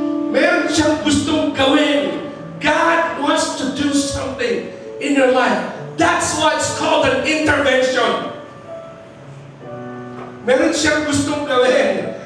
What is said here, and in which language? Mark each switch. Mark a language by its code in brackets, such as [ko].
[tl] Meron siyang gustong gawin. [en] God wants to do something in your life. That's why it's called an intervention. [tl] Meron siyang gustong gawin.